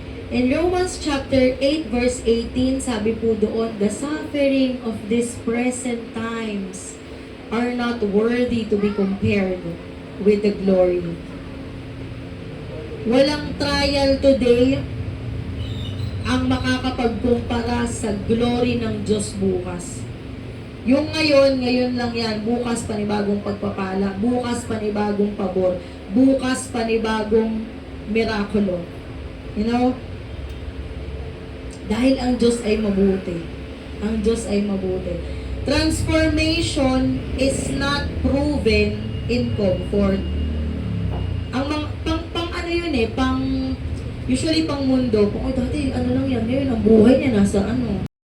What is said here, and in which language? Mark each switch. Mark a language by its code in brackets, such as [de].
[en] In Romans chapter 8 verse 18, [tl] sabi po doon, [en] the suffering of these present times are not worthy to be compared with the glory. [tl] Walang trial today ang makakapagkumpara sa glory ng Diyos bukas. Yung ngayon lang yan, bukas panibagong pagpapala, bukas panibagong pabor, bukas panibagong mirakulo. [en] You know? [tl] Dahil ang Diyos ay mabuti. Ang Diyos ay mabuti. [en] Transformation is not proven in comfort. [tl] Ang pang ano yun usually pang mundo, dati ano lang yan, ngayon ang buhay niya nasa ano,